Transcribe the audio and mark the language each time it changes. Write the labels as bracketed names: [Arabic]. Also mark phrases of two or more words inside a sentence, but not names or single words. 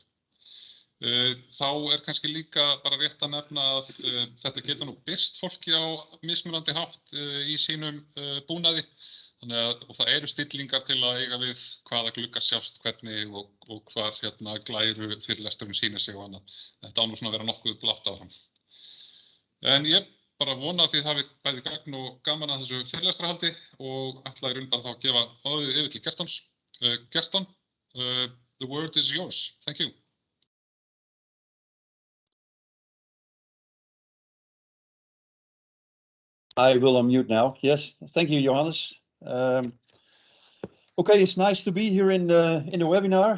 [Icelandic] Þá kannski líka bara rétt að nefna að þetta getur nú birst fólki á mismunandi hátt í sínum búnaði, og það eru stillingar til að eiga við hvaða gluggar sjást hvernig og hvar glæru fyrirlesturinn sýnir sig og annað. Þetta á nú svona að vera nokkuð blátt áfram. En ég bara vona að þið hafið bæði gagn og gaman að þessu fyrirlestrarhaldi og ætla í raun bara þá að gefa orðið yfir til Gerstons. Gerston, [English] the word is yours. Thank you. I will unmute now. Yes, thank you, Johannes. Okay, it's nice to be here in the webinar.